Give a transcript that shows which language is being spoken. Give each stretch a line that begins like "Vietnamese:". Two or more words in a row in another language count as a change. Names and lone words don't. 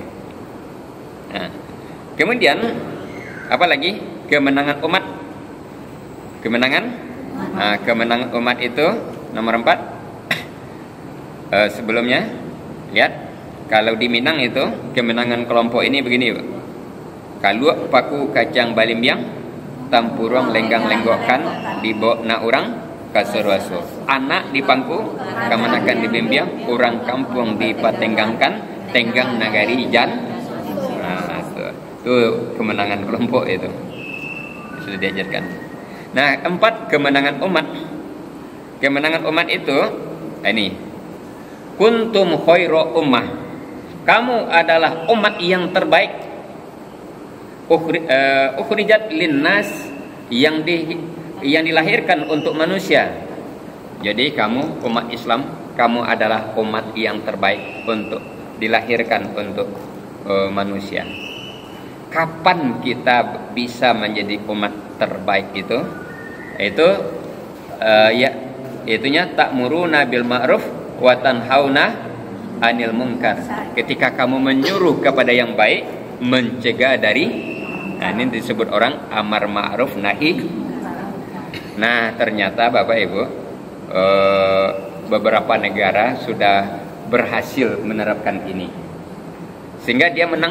Indonesian: Nah, kemudian apa lagi? Kemenangan umat. Kemenangan umat itu nomor 4. Sebelumnya lihat, kalau di Minang itu kemenangan kelompok ini begini,
Minangkabau: kaluak paku kacang balimbiang, tampurong lenggang lenggokan dibawa na orang kasurwaso, anak di pangku kamanakan di bimbiang, orang kampung di patenggangkan tenggang nagari jan.
Indonesian: Nah, itu kemenangan kelompok itu sudah diajarkan. Nah, 4 kemenangan umat. Kemenangan umat itu ini,
Arabic: كنتم خير أمة,
Indonesian: kamu adalah umat yang terbaik,
Arabic: أخرجت للناس,
Indonesian: yang dilahirkan untuk manusia. Jadi kamu umat Islam, kamu adalah umat yang terbaik untuk dilahirkan untuk manusia. Kapan kita bisa menjadi umat terbaik itu?
Arabic: Itunya تأمرون بالمعروف وتنهون عن المنكر.
Indonesian: Ketika kamu menyuruh kepada yang baik, mencegah dari, nah ini disebut orang amar ma'ruf nahi. Nah, ternyata Bapak Ibu, beberapa negara sudah berhasil menerapkan ini, sehingga dia menang.